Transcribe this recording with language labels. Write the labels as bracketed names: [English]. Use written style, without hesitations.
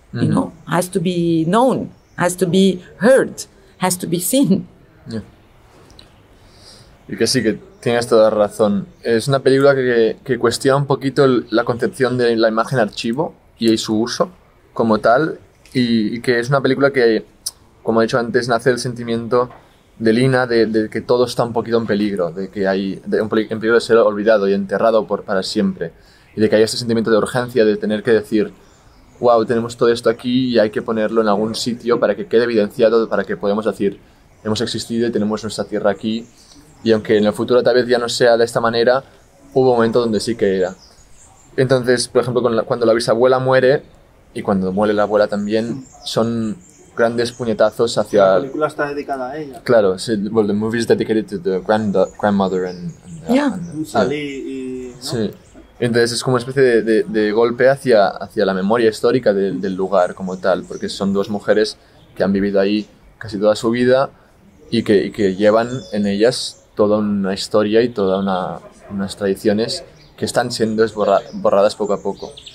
[English] You know, has to be known, has to be heard, has to be seen. Yeah. [Spanish] Y que sí, que tienes toda razón. Es una película que cuestiona un poquito la concepción de la imagen archivo y su uso como tal, y que es una película que, como he dicho antes, nace del sentimiento de Lina de que todo está un poquito en peligro, de que hay en peligro de ser olvidado y enterrado para siempre, y de que hay este sentimiento de urgencia de tener que decir, wow, tenemos todo esto aquí y hay que ponerlo en algún sitio para que quede evidenciado, para que podamos decir, hemos existido y tenemos nuestra tierra aquí. Y aunque en el futuro tal vez ya no sea de esta manera, hubo un momento donde sí que era. Entonces, por ejemplo, cuando la bisabuela muere y cuando muere la abuela también, son grandes puñetazos La hacia... película está dedicada a ella. [English] Claro, well, the movie is dedicated to the grandmother and Yeah. [Spanish] Salí y... ¿no? Sí. Entonces es como una especie de golpe hacia la memoria histórica del lugar como tal, porque son dos mujeres que han vivido ahí casi toda su vida y que llevan en ellas toda una historia y todas unas tradiciones que están siendo borradas poco a poco.